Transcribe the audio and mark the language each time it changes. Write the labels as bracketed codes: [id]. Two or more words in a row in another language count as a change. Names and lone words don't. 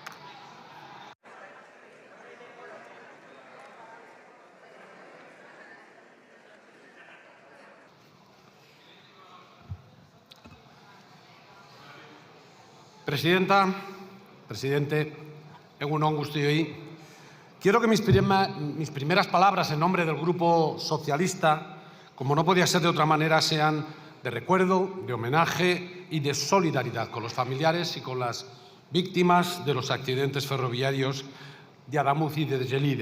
[es] Presidenta, presidente, [eu] egun on guztioi. [es] Quiero que mis primeras palabras en nombre del Grupo Socialista, como no podía ser de otra manera, sean de recuerdo, de homenaje y de solidaridad con los familiares y con las víctimas de los accidentes ferroviarios de Adamuz y de Gelida.